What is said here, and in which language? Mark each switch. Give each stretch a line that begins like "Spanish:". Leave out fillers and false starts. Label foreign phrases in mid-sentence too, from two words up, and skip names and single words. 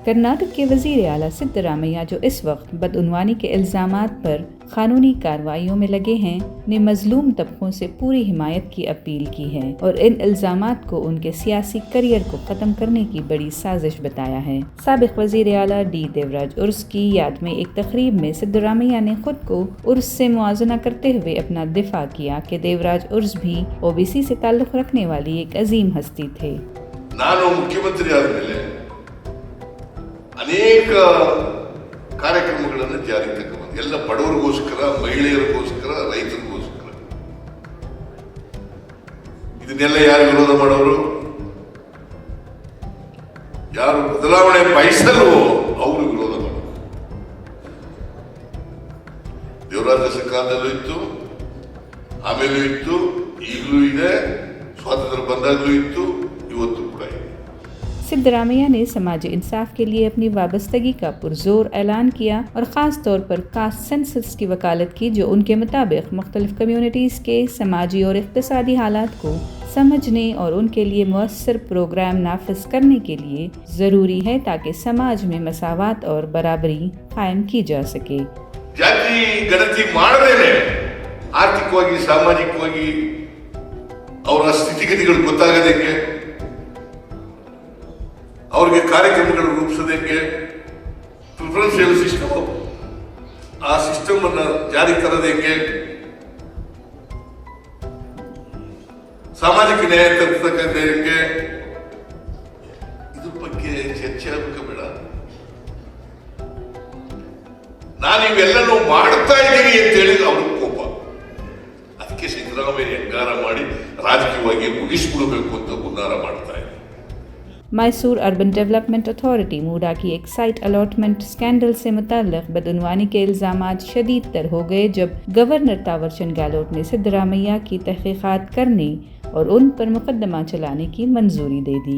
Urdu: کرناٹک کے وزیر اعلیٰ سدرامیا، جو اس وقت بدعنوانی کے الزامات پر قانونی کارروائیوں میں لگے ہیں، نے مظلوم طبقوں سے پوری حمایت کی اپیل کی ہے اور ان الزامات کو ان کے سیاسی کیریئر کو ختم کرنے کی بڑی سازش بتایا ہے۔ سابق وزیر اعلیٰ ڈی دیوراج ارس کی یاد میں ایک تقریب میں سدرامیا نے خود کو ارس سے موازنہ کرتے ہوئے اپنا دفاع کیا کہ دیوراج ارس بھی OBC سے تعلق رکھنے والی ایک عظیم ہستی تھے۔
Kannada: ನಾನು ಮುಖ್ಯಮಂತ್ರಿ ಆದ ಮೇಲೆ ಅನೇಕ ಕಾರ್ಯಕ್ರಮಗಳನ್ನು ಜಾರಿಗೆ ತಗೊಂಡು ಎಲ್ಲ ಬಡವರಿಗೋಸ್ಕರ, ಮಹಿಳೆಯರಿಗೋಸ್ಕರ, ರೈತರಿಗೋಸ್ಕರ. ಇದನ್ನೆಲ್ಲ ಯಾರು ವಿರೋಧ ಮಾಡೋರು? ಯಾರು ಬದಲಾವಣೆ ಬಯಸಲ್ವೋ ಅವರು ವಿರೋಧ ಮಾಡೋರು. ದೇವರಾಜ ಕಾಲದಲ್ಲೂ ಇತ್ತು, ಆಮೇಲೂ ಇತ್ತು, ಈಗಲೂ ಇದೆ, ಸ್ವಾತಂತ್ರ್ಯ ಬಂದಾಗಲೂ ಇತ್ತು, ಇವತ್ತು ಕೂಡ ಇದೆ.
Urdu: سدرامیا نے سماجی انصاف کے لیے اپنی وابستگی کا پرزور اعلان کیا اور خاص طور پر
English: caste census
Urdu: کی وکالت کی، جو ان کے مطابق مختلف کمیونٹیز کے سماجی اور اقتصادی حالات کو سمجھنے اور ان کے لیے مؤثر پروگرام نافذ کرنے کے لیے ضروری ہے تاکہ سماج میں مساوات اور برابری قائم کی جا سکے.
Kannada: ಜಾತಿ ಗಣತಿ ಮಾಡದೇನೆ ಆರ್ಥಿಕವಾಗಿ, ಸಾಮಾಜಿಕವಾಗಿ ಅವರ ಸ್ಥಿತಿಗತಿಗಳು ಗೊತ್ತಾಗದೇಕೆ, ಅವ್ರಿಗೆ ಕಾರ್ಯಕ್ರಮಗಳು ರೂಪಿಸೋದಕ್ಕೆ
English: preferential system,
Kannada: ಆ ಸಿಸ್ಟಮ್ ಅನ್ನ ಜಾರಿ ತರೋದಕ್ಕೆ, ಸಾಮಾಜಿಕ ನ್ಯಾಯ ತರತಕ್ಕಂಥಕ್ಕೆ, ಇದ್ರ ಬಗ್ಗೆ ಚರ್ಚೆ ಆಗಬೇಕು ಬೇಡ. ನಾನು ಇವೆಲ್ಲನೂ ಮಾಡ್ತಾ ಇದ್ದೀನಿ ಅಂತ ಹೇಳಿ ಅವ್ರಿಗೆ ಕೋಪ. ಅದಕ್ಕೆ ಸಿದ್ದರಾಮಯ್ಯ ಹೆಂಗಾರ ಮಾಡಿ ರಾಜಕೀಯವಾಗಿ ಮುಗಿಸ್ಬಿಡಬೇಕು ಅಂತ ಹುನ್ನಾರ ಮಾಡ್ತಾ ಇದ್ದಾರೆ.
Urdu: میسور اربن ڈیولپمنٹ اتھارٹی موڈا کی ایک
English: site allotment scandal
Urdu: سے متعلق بدعنوانی کے الزامات شدید تر ہو گئے جب گورنر تھاور چند گہلوت نے سدرامیا کی تحقیقات کرنے اور ان پر مقدمہ چلانے کی منظوری دے دی.